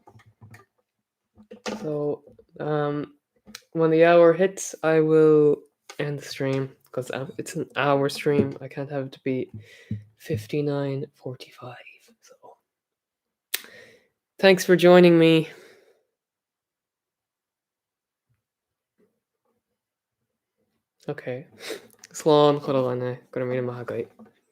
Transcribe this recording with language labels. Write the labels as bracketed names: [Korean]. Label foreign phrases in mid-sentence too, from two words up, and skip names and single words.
[English] So, when the hour hits, I will end the stream because it's an hour stream. I can't have it to be 59:45. So, thanks for joining me. Okay. [Irish] Slán, chudal ana, go raibh míle maith agaibh.